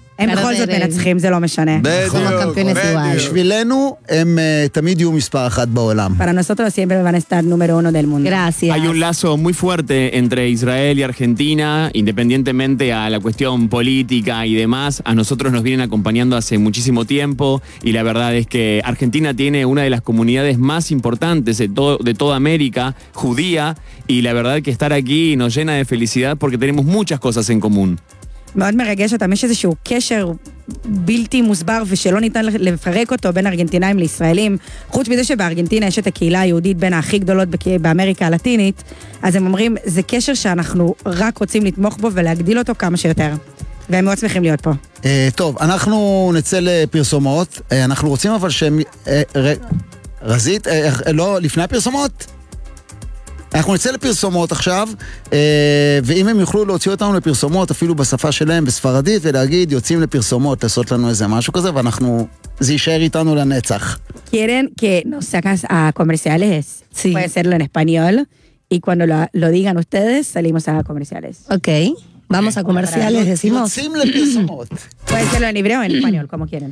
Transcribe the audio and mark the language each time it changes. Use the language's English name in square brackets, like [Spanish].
[Hebrew] הם בכל זאת מנצחים, זה לא משנה. בדיוק. בשבילנו, הם תמיד יהיו מספר אחת בעולם. [Spanish] Para nosotros siempre van a estar número uno del mundo. Gracias. Hay un lazo muy fuerte entre Israel y Argentina, independientemente a la cuestión política y demás. A nosotros nos vienen acompañando hace muchísimo tiempo, y la verdad es que Argentina tiene una de las comunidades más importantes de toda América, judía, y la verdad que estar aquí nos llena de felicidad porque tenemos muchas cosas en común. מאוד מרגש אותם, יש איזשהו קשר בלתי מוסבר ושלא ניתן לפרק אותו בין ארגנטינאים לישראלים, חוץ מזה שבארגנטינה יש את הקהילה היהודית בין הכי גדולות באמריקה הלטינית, אז הם אומרים, זה קשר שאנחנו רק רוצים לתמוך בו ולהגדיל אותו כמה שיותר. והם מאוד שמחים להיות פה. טוב, אנחנו נצא לפרסומות, אנחנו רוצים אבל שהם... רזית? לא, לפני הפרסומות? אנחנו נצא לפרסומות עכשיו, ואם הם יוכלו להוציא אותנו לפרסומות, אפילו בשפה שלהם, בספרדית, ולהגיד, יוצאים לפרסומות, לעשות לנו איזה משהו כזה, ואנחנו, זה יישאר איתנו לנצח. Quieren que nos sacas a comerciales. Sí. Puede serlo en español, y cuando lo digan ustedes, salimos a comerciales. Okay. Vamos a comerciales, decimos. [Hebrew] Yotzim lepirsomot. [Spanish] Puede serlo en hebreo o en español, como quieren.